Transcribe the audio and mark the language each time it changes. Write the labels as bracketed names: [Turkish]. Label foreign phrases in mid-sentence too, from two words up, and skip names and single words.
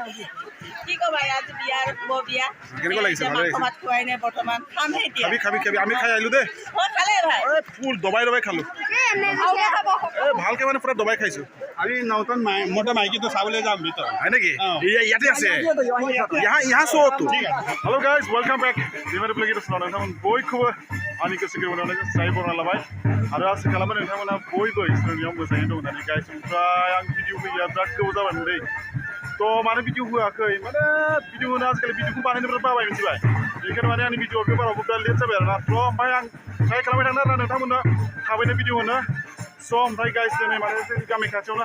[Assamese] কি কবা আজি বিয়াৰ বিয়া কেনেকুৱা লাগিছে ভালে লাগিছে ভাত খোৱাই নাই বৰ্তমান খামহে এতিয়া খাবি আমি খাই আহিলোঁ দেই খালে ভাই ফুল দবাই খালোঁ ভালকৈ মানে পুৰা দবাই খাইছোঁ আমি নতুন মোটা মাইকীটো চাবলৈ যাম ভিতৰত হয় নেকি ইয়াতে আছে [Bodo] यहाँ सो तो [English] hello guys welcome back [Bodo] दिमारि [English] vlog YouTube channel [Bodo] नोंथांमोन बयखौबो आंनि गोसो गोरबोनिफ्राय साबायखर बावना लाबाय आरो आसा खालामो नोंथांमोना बयबो इसोरनियाव मोजाङै दं होननानै गाइस ओमफ्राय आं भिडिअ होया बिराद गोबाव जाबायमोन दै थ' मानो भिडिअ होआखै माने भिडिअ होनो आजिखालि भिडिअखौ बानायनो बिराद बाबाय मिथिबाय बेनिखायनो माने आंनि भिडिअ गोबारावबो बिराद लेट जाबाय आरोना थ' ओमफ्राय आं ट्राइ खालामबाय थादों आरोना नोंथांमोननो थाबैनो भिडिअ होनो स' ओमफ्राय गाइस दिनै माने जोंनि गामि खाथियावनो